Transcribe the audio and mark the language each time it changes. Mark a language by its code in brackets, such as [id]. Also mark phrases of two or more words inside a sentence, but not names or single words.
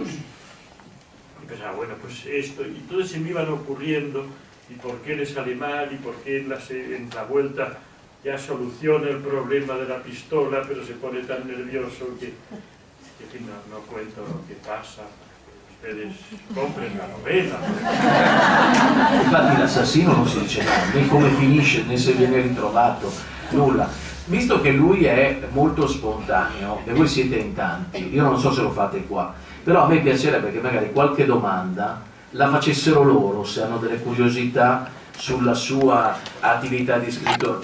[es] Y pensaba, bueno, pues esto, y entonces se me iban ocurriendo, y por qué le sale mal, y por qué en la vuelta ya soluciona el problema de la pistola, pero se pone tan nervioso que no cuento lo que pasa, ustedes compren la novela. [it] Infatti l'assassino non si dice né come finisce, né se viene ritrovato, nulla. Visto che lui è molto spontaneo, e voi siete in tanti, io non so se lo fate qua, però a me piacerebbe che magari qualche domanda la facessero loro, se hanno delle curiosità sulla sua attività di scrittore.